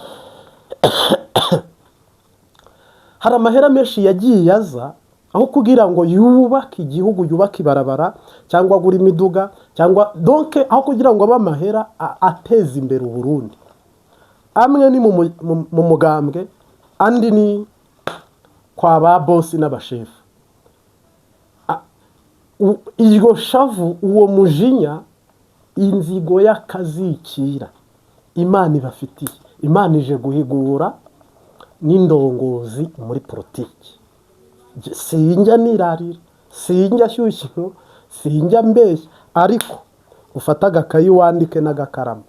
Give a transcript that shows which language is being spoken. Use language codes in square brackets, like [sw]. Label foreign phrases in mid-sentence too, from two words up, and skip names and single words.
[rn] Hari amahera menshi yagiye yaza aho kugira ngo yubake igihugu, yubake ibarabara cyangwa agura imiduga, cyangwa donc aho kugira ngo abe amahera ateze imbere Uburundi. Amwe ni mu mugambwe, andi ni kwa ba boss n'abashefu. Iryo shavu, uwo mujinya, inzigo y'akazikira Imana ibafitiye. Imana ije guhigura n'indongozi muri politiki. [rw] Sinjya nirarira, sinjya shyushya, sinjya mbeshya, ariko ufata agakayi wandike n'agakaramu.